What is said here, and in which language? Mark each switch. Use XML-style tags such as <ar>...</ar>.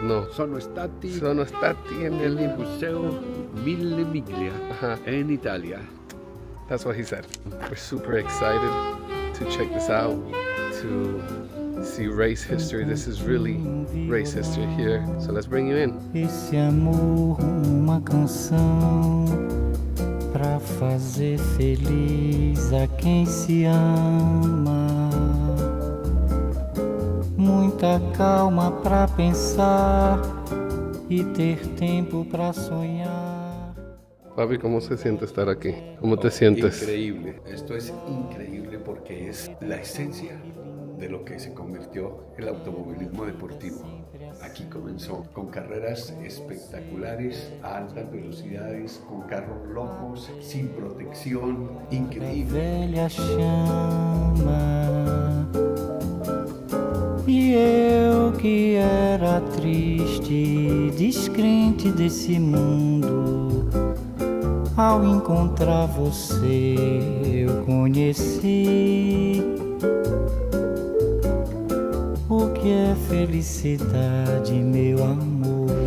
<it>Sono stati nel museo Mille Miglia in Italia.</it> <en>That's what he said. We're super excited to check this out, to see race history. This is really race history here. So let's bring you in.</en> <pt>Esse amor, uma canção pra fazer feliz a quem se ama. Muita calma pra pensar y ter</pt> <es>tiempo para soñar. Papi, ¿cómo se siente estar aquí? ¿Cómo te sientes? Increíble. Esto es increíble porque es la esencia de lo que se convirtió el automovilismo deportivo. Aquí comenzó con carreras espectaculares a altas velocidades, con carros locos, sin protección, increíble.</es> <pt>Velha chama. E eu que era triste, descrente desse mundo, ao encontrar você eu conheci o que é felicidade, meu amor.</pt>